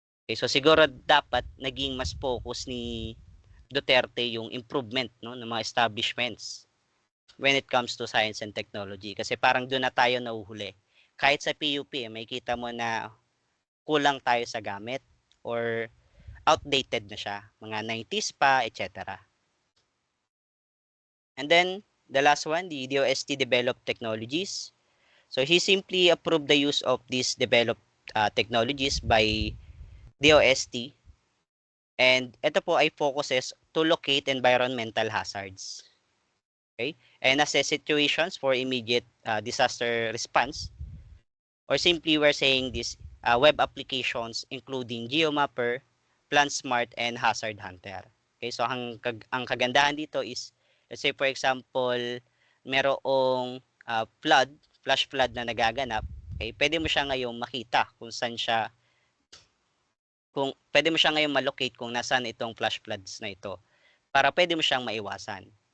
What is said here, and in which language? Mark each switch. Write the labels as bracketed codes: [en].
[en] Okay, so [tl] siguro dapat naging mas [en] focus ni Duterte yung improvement [tl] no, ng mga [en] establishments when it comes to science and technology. [tl] Kasi parang doon na tayo nahuhuli. Kahit sa PUP, may kita mo na kulang tayo sa gamit [en] or outdated [tl] na siya. Mga 90s pa, etc. [en] And then, the last one, the DOST developed technologies. So, he simply approved the use of these developed technologies by DOST. And [tl] ito po ay [en] focuses to locate environmental hazards. Okay? And assess situations for immediate disaster response. Or simply we're saying this web applications including GeoMapper, PlantSmart, and Hazard Hunter. Okay, so [tl] ang kagandahan dito [en] is, let's say for example, [tl] merong flash flood na nagaganap, okay, pwede mo siya ngayong makita kung saan siya, kung pwede mo siya ngayong malocate kung nasaan itong flash floods na ito para pwede mo siyang maiwasan.